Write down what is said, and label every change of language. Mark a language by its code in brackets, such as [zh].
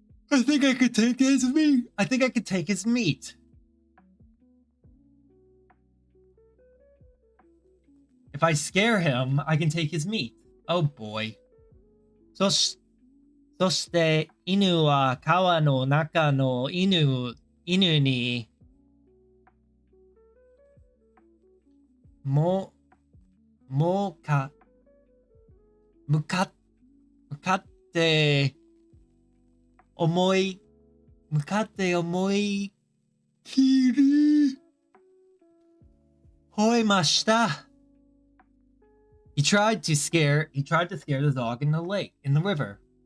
[en] I think I could take his meat. I think I could take his meat. If I scare him, I can take his meat. Oh boy. [ja] そして犬は川の中の犬にも、もか、向かって、向かって思い切り、吠えました。 [en] He tried to scare the dog in the lake, in the river.